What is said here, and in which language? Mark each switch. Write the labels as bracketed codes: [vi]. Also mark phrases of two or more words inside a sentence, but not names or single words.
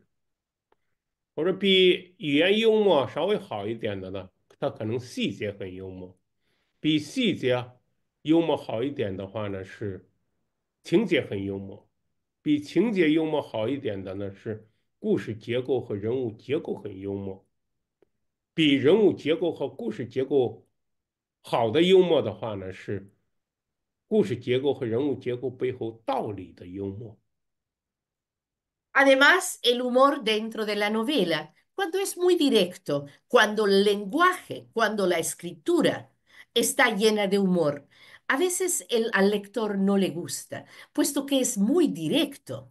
[zh] 或者比语言幽默稍微好一点的呢，他可能细节很幽默；比细节幽默好一点的话呢，是情节很幽默；比情节幽默好一点的呢，是故事结构和人物结构很幽默；比人物结构和故事结构好的幽默的话呢，是故事结构和人物结构背后道理的幽默。 [es] Además, el humor dentro de la novela, cuando es muy directo, cuando el lenguaje, cuando la escritura está llena de humor, a veces al lector no le gusta, puesto que es muy directo.